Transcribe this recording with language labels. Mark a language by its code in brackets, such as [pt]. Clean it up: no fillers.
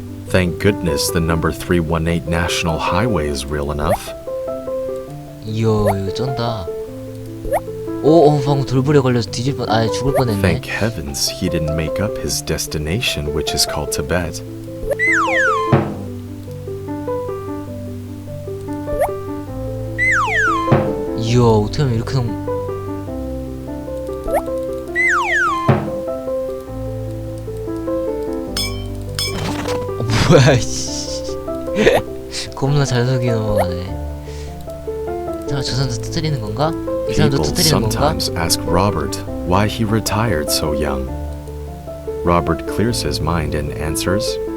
[en] Thank goodness the number 318 National Highway is real enough. [ko] 이야 이거 쩐다. 오 방금 돌부리에 걸려서 죽을 뻔했네. [en] Thank heavens he didn't make up his destination, which is called Tibet. [ko] 이야 어떻게 하면 이렇게 뭐야 씨. 겁나 잘 속이 넘어가네. 저 사람도 터뜨리는 건가? 이 사람도 [en] People [ko] 터뜨리는 건가? [en] sometimes ask Robert why he retired so young. Robert clears his mind and answers,